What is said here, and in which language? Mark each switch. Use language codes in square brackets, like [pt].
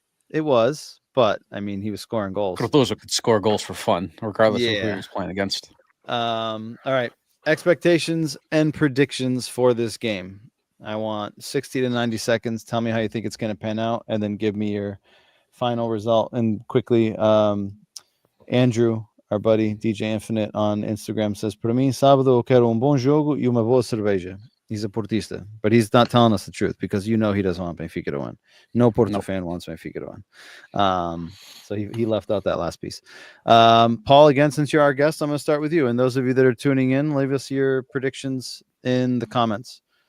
[en] It was, but I mean, he was scoring goals. Cardozo could score goals for fun, regardless of who he Yeah. was playing against. All right. Expectations and predictions for this game. I want 60 to 90 seconds. Tell me how you think it's going to pan out, and then give me your final result. And quickly, Andrew, our buddy DJ Infinite on Instagram, says, [pt] para mim, sábado eu quero bom jogo e uma boa cerveja. [en] He's a Portista, but he's not telling us the truth, because he doesn't want Benfica to win. No Porto fan wants Benfica to win. So he left out that last piece. Paul, again, since you're our guest, I'm going to start with you. And those of you that are tuning in, leave us your predictions in the comments.